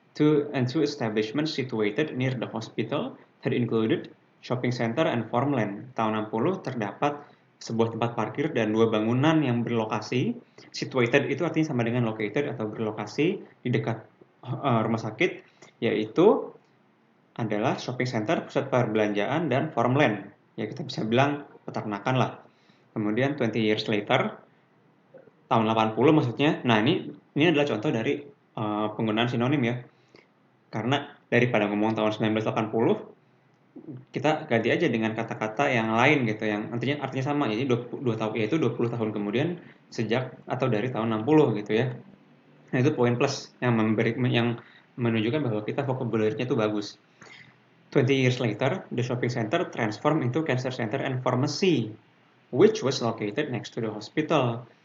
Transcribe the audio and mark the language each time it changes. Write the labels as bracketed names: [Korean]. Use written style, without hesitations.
[English] Two establishments situated near the hospital that included shopping center and farmland. [Indonesian] Tahun 60 terdapat sebuah tempat parkir dan dua bangunan yang berlokasi. Situated itu artinya sama dengan located atau berlokasi di dekat rumah sakit, yaitu adalah shopping center, pusat perbelanjaan, dan farmland. Ya kita bisa bilang peternakan lah. Kemudian [English] 20 years later, [Indonesian] tahun 80 maksudnya. Nah ini adalah contoh dari penggunaan sinonim ya. Karena daripada ngomong tahun 1980, kita ganti aja dengan kata-kata yang lain gitu, yang artinya sama, jadi 22 tahun, yaitu 20 tahun kemudian sejak atau dari tahun 60 gitu ya. Nah itu poin plus yang menunjukkan bahwa kita vocabulary-nya itu bagus. [English] 20 years later, the shopping center transformed into cancer center and pharmacy, which was located next to the hospital.